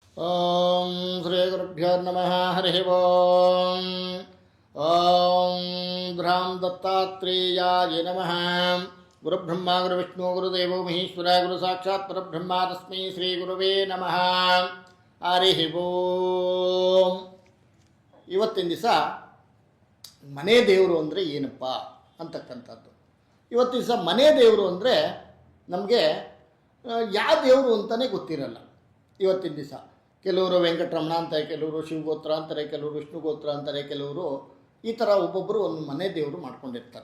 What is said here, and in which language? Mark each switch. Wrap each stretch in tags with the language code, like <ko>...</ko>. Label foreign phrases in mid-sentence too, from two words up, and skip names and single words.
<sa>ಓಂ ಶ್ರೀ ಗುರುಭ್ಯೋ ನಮಃ. ಹರಿ ಓಂ. ಓಂ ಭ್ರಾಂ ದತ್ತಾತ್ರೇಯಾಯ ನಮಃ. ಗುರುಬ್ರಹ್ಮ ಗುರುವಿಷ್ಣು ಗುರುದೇವೋ ಮಹೇಶ್ವರ ಗುರು ಸಾಕ್ಷಾತ್ ಪರಬ್ರಹ್ಮ ತಸ್ಮೈ ಶ್ರೀ ಗುರುವೇ ನಮಃ. ಹರಿ ಓಂ.</sa> <kn>ಇವತ್ತಿನ ದಿವಸ ಮನೆ ದೇವರು ಅಂದರೆ ಏನಪ್ಪ ಅಂತಕ್ಕಂಥದ್ದು. ಇವತ್ತಿನ ದಿವಸ ಮನೆ ದೇವರು ಅಂದರೆ ನಮಗೆ ಯಾವ ದೇವರು ಅಂತಲೇ ಗೊತ್ತಿರಲ್ಲ. ಇವತ್ತಿನ ದಿವಸ ಕೆಲವರು ವೆಂಕಟರಮಣ ಅಂತಾರೆ, ಕೆಲವರು ಶಿವಗೋತ್ರ ಅಂತಾರೆ, ಕೆಲವರು ವಿಷ್ಣುಗೋತ್ರ ಅಂತಾರೆ, ಕೆಲವರು ಈ ಥರ ಒಬ್ಬೊಬ್ಬರು ಒಂದು ಮನೆ ದೇವರು ಮಾಡ್ಕೊಂಡಿರ್ತಾರೆ.</kn>